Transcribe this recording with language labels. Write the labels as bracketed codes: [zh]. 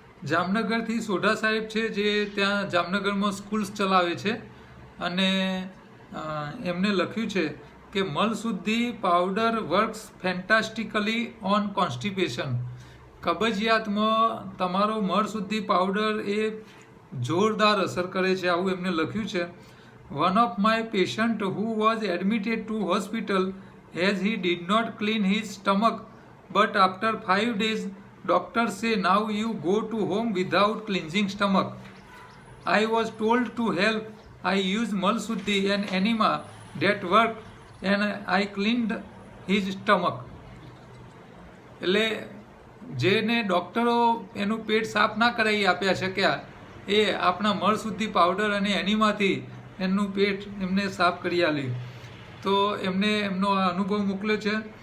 [gu] જામનગરથી સોઢા સાહેબ છે, જે ત્યાં જામનગરમાં સ્કૂલ્સ ચલાવે છે, અને એમને લખ્યું છે કે મલશુદ્ધિ પાવડર [en] Works fantastically on constipation. [gu] કબજિયાતમાં તમારો મળશુદ્ધિ પાવડર એ જોરદાર અસર કરે છે, આવું એમને લખ્યું છે. [en] One of my patient who was admitted to hospital as he did not clean his stomach, but after 5 days doctors say now you go to home without cleansing stomach. I was told to help. I used Malshuddhi and enema that worked and I cleaned his stomach. [gu] એટલે જેને ડૉક્ટરો એનું પેટ સાફ ના કરાવી આપ્યા શક્યા, એ આપણા મળશુદ્ધિ પાવડર અને એનીમાંથી એમનું પેટ એમને સાફ કરી આપ્યું. તો એમને એમનો આ અનુભવ મોકલ્યો છે.